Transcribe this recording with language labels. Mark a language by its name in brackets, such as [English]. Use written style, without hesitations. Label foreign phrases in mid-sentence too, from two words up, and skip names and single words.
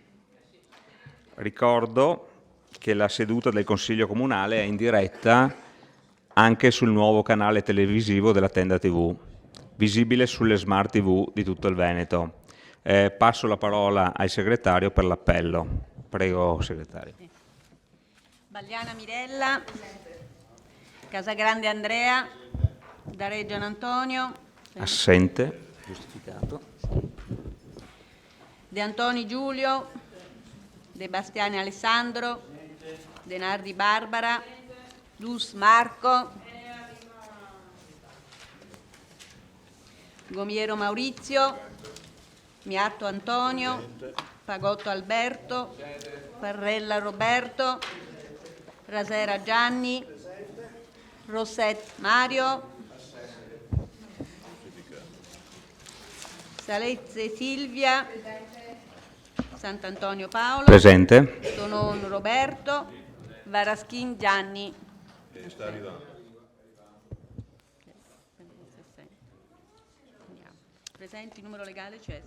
[Italian] Ricordo che la seduta del Consiglio Comunale è in diretta anche sul nuovo canale televisivo della Tenda TV, visibile sulle smart TV di tutto il Veneto. Passo la parola al segretario per l'appello. Prego, segretario. Bagliana Mirella, Casagrande Andrea, Dareggian Antonio. Assente, giustificato. De Antoni Giulio, De Bastiani Alessandro, De Nardi Barbara, Dus Marco, Gomiero Maurizio, Miatto Antonio, Pagotto Alberto, Parrella Roberto, Rasera Gianni, Rosset Mario, Salezze Silvia, Sant'Antonio Paolo, Presente. Tonon Roberto, Varaschin Gianni. Sta arrivando. Presenti, numero legale c'è?